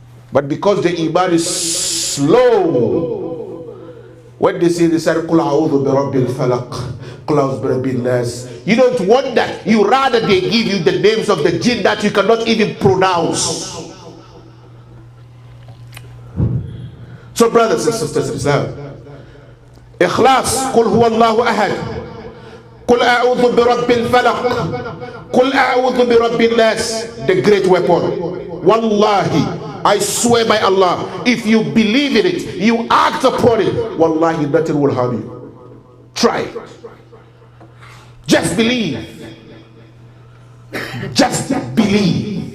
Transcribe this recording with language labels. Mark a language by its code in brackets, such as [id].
[en] But because the iman is slow, when they say, [ar] قُلْ أَعُوذُ بِرَبِّ الْفَلَقِ قُلْ أَعُوذُ بِرَبِّ النَّاسِ, [en] you don't want that. You rather they give you the names of the jinn that you cannot even pronounce. So brothers and sisters in Islam, Ikhlas, [ar] قُلْ هُوَ اللَّهُ أَحَدٌ, قُلْ أَعُوذُ بِرَبِّ الْفَلَقِ قُلْ أَعُوذُ بِرَبِّ النَّاسِ, [en] the great weapon. Wallahi, I swear by Allah, if you believe in it, you act upon it, wallahi, nothing will harm you. Try. Just believe. Just believe.